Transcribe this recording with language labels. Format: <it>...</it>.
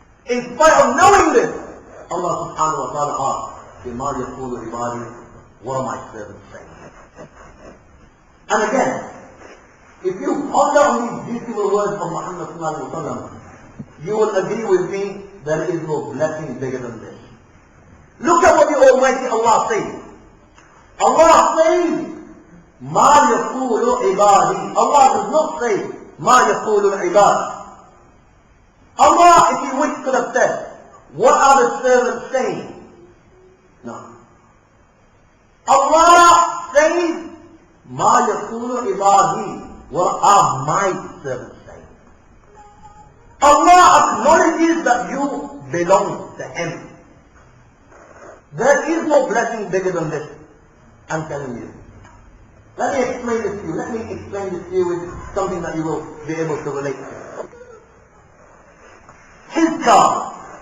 <en>In spite of knowing this, Allah subhanahu wa ta'ala asks,</en> <ar>بِمَا يَقُولُ عِبَادِي,</ar> <en>what are my servants saying? And again, if you ponder on these beautiful words of Muhammad sallallahu alaihi wasallam, you will agree with me, there is no blessing bigger than this. Look at what the Almighty Allah says. Allah says,</en> <ar>مَا يَقُولُ عِبَادِي.</ar> <en>Allah does not say,</en> <ar>مَا يَقُولُ الْعِبَادِ.</ar> <en>Allah, if He wished, could have said, what are the servants saying? No. Allah says,</en> <ar>مَا يَقُولُ عِبَادِي.</ar> <en>What are my servants saying? Allah acknowledges that you belong to Him. There is no blessing bigger than this. I'm telling you. Let me explain this to you. Let me explain this to you with something that you will be able to relate to. His car.</en>